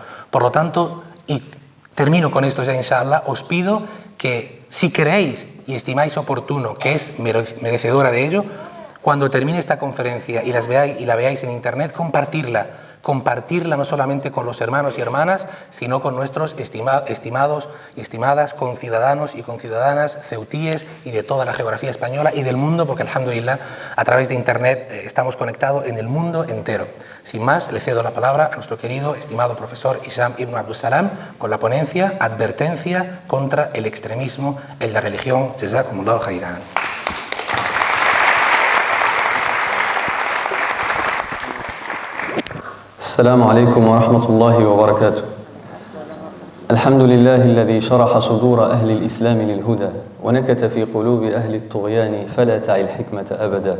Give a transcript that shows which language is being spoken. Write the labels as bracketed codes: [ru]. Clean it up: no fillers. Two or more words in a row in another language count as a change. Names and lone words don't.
[es] Por lo tanto, y termino con esto ya, inshallah, os pido que si creéis y estimáis oportuno que es merecedora de ello, cuando termine esta conferencia y la veáis en internet, compartirla no solamente con los hermanos y hermanas, sino con nuestros estimados y estimadas conciudadanos y conciudadanas ceutíes y de toda la geografía española y del mundo, porque alhamdulillah a través de internet estamos conectados en el mundo entero. Sin más, le cedo la palabra a nuestro querido, estimado profesor Hisham ibn Abdussalam con la ponencia Advertencia contra el extremismo en la religión. [ar] جزاكم الله خيرا. السلام عليكم ورحمة الله وبركاته. الحمد لله الذي شرح صدور أهل الإسلام للهدى ونكت في قلوب أهل الطغيان فلا تعي الحكمة أبدا،